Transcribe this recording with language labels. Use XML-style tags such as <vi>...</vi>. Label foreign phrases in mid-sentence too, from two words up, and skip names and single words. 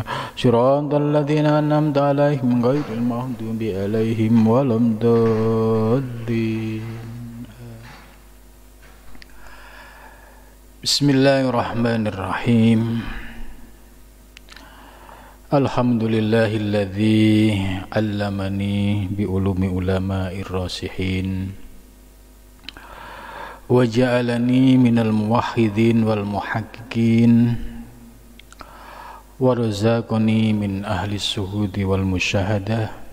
<ar>صراط الذين أنعمت عليهم غير المغضوب عليهم ولا الضالين. Bismillahirrahmanirrahim. الحمد لله الذي علمني بعلوم علماء الراسخين وجعلني من الموحدين والمحققين ورزقني من أهل الشهود والمشاهدة.</ar>